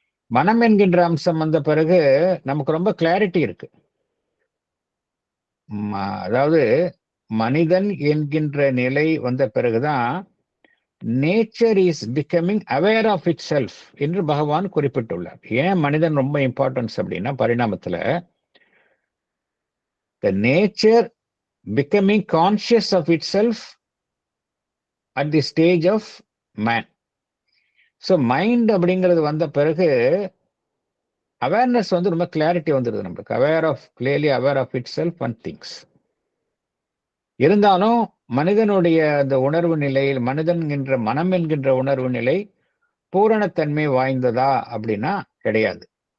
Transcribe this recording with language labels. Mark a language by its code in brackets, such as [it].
[ta] மனம் என்கின்ற அம்சம் வந்த பிறகு நமக்கு ரொம்ப கிளாரிட்டி இருக்கு. அதாவது மனிதன் என்கின்ற நிலை வந்த பிறகுதான் nature is becoming aware of it self என்று பகவான் குறிப்பிட்டுள்ளார். ஏன் மனிதன் ரொம்ப இம்பார்ட்டன்ஸ் அப்படின்னா, பரிணாமத்துல [en] the nature becoming conscious of itself at the stage of man. [ta] So mind அப்படிங்கிறது வந்த பிறகு அவேர்னஸ் வந்து ரொம்ப கிளாரிட்டி வந்துடுது நம்மளுக்கு. Clearly aware of it self and things. இருந்தாலும் மனிதனுடைய அந்த உணர்வு நிலையில், மனிதன் என்கின்ற மனம் என்கின்ற உணர்வு நிலை பூரணத்தன்மை வாய்ந்ததா அப்படின்னா கிடையாது.